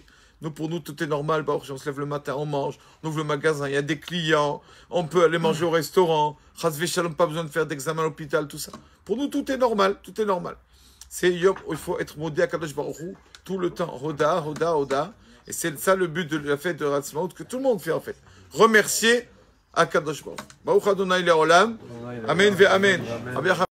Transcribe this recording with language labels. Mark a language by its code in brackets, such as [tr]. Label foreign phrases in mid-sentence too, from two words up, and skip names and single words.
[fr] Nous, pour nous, tout est normal. Baruch, on se lève le matin, on mange, on ouvre le magasin, il y a des clients, on peut aller manger au restaurant. [he] חס ושלום, [fr] pas besoin de faire d'examen à l'hôpital, tout ça. Pour nous, tout est normal, tout est normal. C'est Yom où il faut être modé à [he] קדוש ברוך הוא [fr] tout le temps. [he] הודה, הודה, הודה. [fr] Et c'est ça le but de la fête de Hatzmaut que tout le monde fait en fait. Remercier à [he] קדוש ברוך הוא. ברוך אדוני לעולם. אמן ואמן.